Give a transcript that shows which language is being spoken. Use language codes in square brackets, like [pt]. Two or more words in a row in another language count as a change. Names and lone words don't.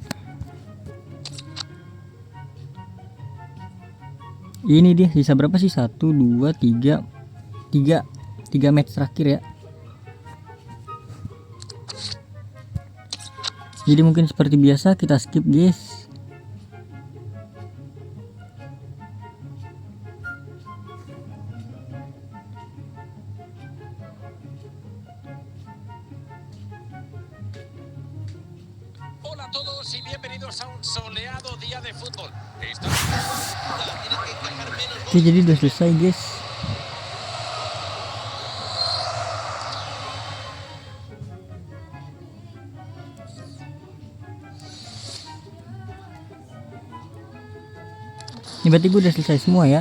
[id] Ini dia, sisa berapa sih? 1 2 3 match terakhir ya. Jadi mungkin seperti biasa kita skip guys. [es] Hola a todos y bienvenidos a un soleado día de fútbol. [id] Oke, jadi udah selesai guys. Ini berarti gue udah selesai semua ya.